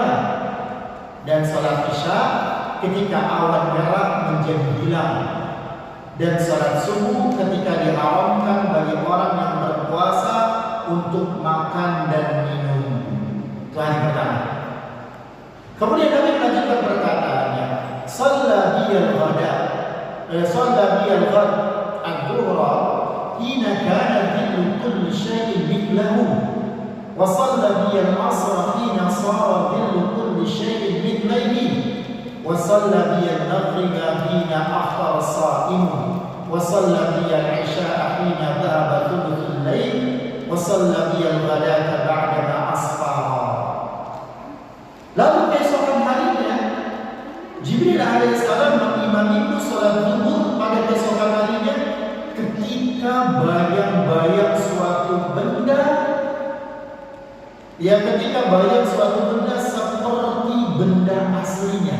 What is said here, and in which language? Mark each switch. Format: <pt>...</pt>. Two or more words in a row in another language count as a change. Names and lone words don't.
<id>Dan salat isya ketika awan merah menjadi hilang, dan salat subuh ketika diharamkan bagi orang yang berpuasa untuk makan dan minum. Itu hari pertama. Kemudian Nabi melanjutkan perkataannya,</id> <ar>صلى بي الغداة، صلى بي الغد الظهر حين كان ظل كل شيء مثله، وصلى بي العصر حين صار ظل كل شيء مثليه, وصلى بي المغرب حين أفطر الصائم، وصلى بي العشاء حين ذهب ثلث الليل، وصلى بي الغداة بعدما أسفر.</ar> <id>Lalu keesokan harinya Jibril alaihissalam mengimamiku salat zuhur pada keesokan harinya ketika bayang-bayang suatu benda Ya, ketika bayang suatu benda seperti benda aslinya.</id>